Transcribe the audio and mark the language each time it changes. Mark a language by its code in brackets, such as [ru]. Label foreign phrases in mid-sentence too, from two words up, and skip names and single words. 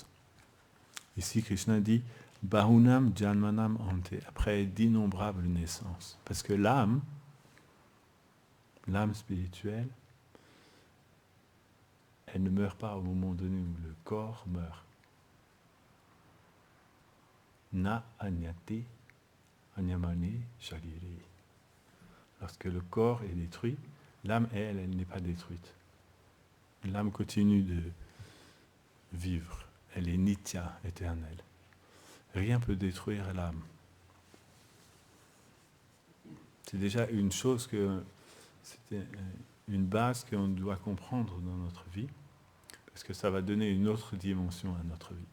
[fr] Ici, Krishna dit « [sa] बहूनां जन्मनाम् अन्ते [fr] » après d'innombrables naissances. Parce que l'âme spirituelle, elle ne meurt pas au moment donné où le corps meurt. [sa] न अन्यते अन्यमाने शरीरी. [fr] Lorsque le corps est détruit, l'âme, elle n'est pas détruite. L'âme continue de vivre. Elle est nitya, éternelle. Rien ne peut détruire l'âme. C'est déjà une chose c'est une base qu'on doit comprendre dans notre vie, parce que ça va donner une autre dimension à notre vie.